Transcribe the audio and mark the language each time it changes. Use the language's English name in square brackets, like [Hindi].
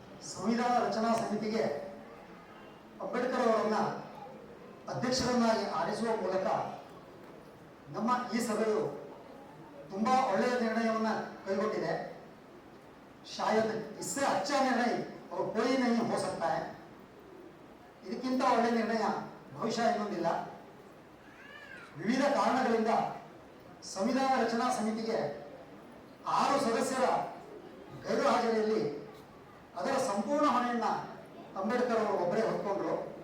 [Kannada] ಸಂವಿಧಾನ ರಚನಾ ಸಮಿತಿಗೆ ಅಂಬೇಡ್ಕರ್ ಅವರನ್ನ ಅಧ್ಯಕ್ಷರನ್ನಾಗಿ ಆರಿಸುವ ಮೂಲಕ ನಮ್ಮ ಈ ಸಭೆಯು ತುಂಬಾ ಒಳ್ಳೆಯ ನಿರ್ಣಯವನ್ನ ಕೈಗೊಂಡಿದೆ. [Hindi] शायद इससे अच्छा निर्णय और कोई नहीं हो सकता है. [Kannada] ಇದಕ್ಕಿಂತ ಒಳ್ಳೆಯ ನಿರ್ಣಯ ಬಹುಶಃ ಇನ್ನೊಂದಿಲ್ಲ. ವಿವಿಧ ಕಾರಣಗಳಿಂದ ಸಂವಿಧಾನ ರಚನಾ ಸಮಿತಿಗೆ 6 ಸದಸ್ಯರ ಗೈರು ಹಾಜರಿಯಲ್ಲಿ ಅದರ ಸಂಪೂರ್ಣ ಹೊಣೆಯನ್ನ ಅಂಬೇಡ್ಕರ್ ಅವರು ಒಬ್ಬರೇ ಹೊತ್ಕೊಂಡ್ರು.